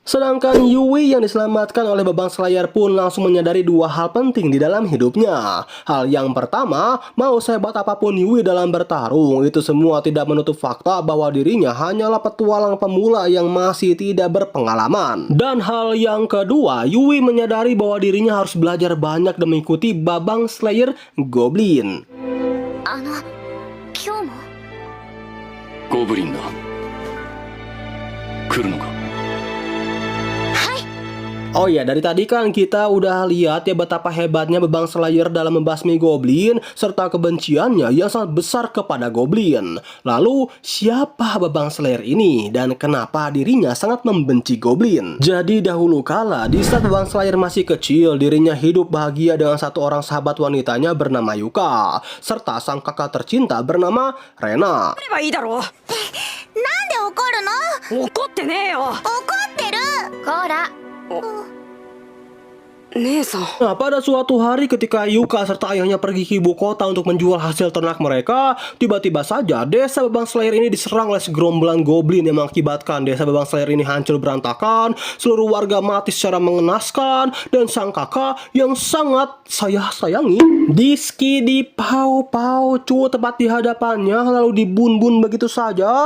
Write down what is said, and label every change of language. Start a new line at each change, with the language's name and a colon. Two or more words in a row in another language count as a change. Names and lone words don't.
Indonesian: Sedangkan Yui yang diselamatkan oleh Babang Slayer pun langsung menyadari dua hal penting di dalam hidupnya. Hal yang pertama, mau sehebat apapun Yui dalam bertarung, itu semua tidak menutup fakta bahwa dirinya hanyalah petualang pemula yang masih tidak berpengalaman. Dan hal yang kedua, Yui menyadari bahwa dirinya harus belajar banyak dan mengikuti Babang Slayer Goblin.
Japanese: 今日もゴブリンだ。来るのか。
Indonesian: Oh ya, dari tadi kan kita udah lihat ya betapa hebatnya Babang Slayer dalam membasmi goblin serta kebenciannya yang sangat besar kepada goblin. Lalu, siapa Babang Slayer ini dan kenapa dirinya sangat membenci goblin? Jadi dahulu kala, di saat Babang Slayer masih kecil, dirinya hidup bahagia dengan satu orang sahabat wanitanya bernama Yuka, serta sang kakak tercinta bernama Rena.
Japanese: なんで怒るの？怒ってねえよ。怒ってる。こら。姉さん。
Indonesian: Nah, pada suatu hari ketika Yuka serta ayahnya pergi ke ibu kota untuk menjual hasil ternak mereka, tiba-tiba saja desa Babang Slayer ini diserang oleh segerombolan goblin yang mengakibatkan desa Babang Slayer ini hancur berantakan, seluruh warga mati secara mengenaskan, dan sang kakak yang sangat sayangi Diski dipau-pau tepat di hadapannya lalu dibun-bun begitu saja.